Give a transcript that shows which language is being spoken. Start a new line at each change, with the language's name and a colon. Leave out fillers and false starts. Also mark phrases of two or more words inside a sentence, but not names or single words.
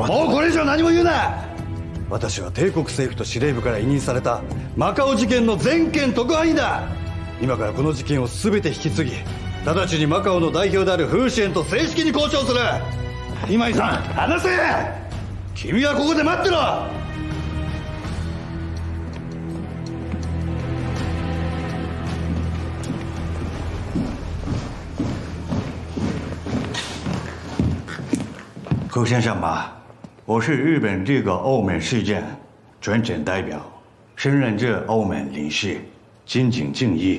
Japanese: もうこれ以上何も言うな。私は帝国政府と司令部から委任されたマカオ事件の全権特派員だ。今からこの事件を全て引き継ぎ、直ちにマカオの代表であるフーシエンと正式に交渉する。今井さん、話せ。君はここで待ってろ。
Chinese: 侯先生吧，我是日本这个澳门事件专程代表，升任这澳门领事，敬请敬意。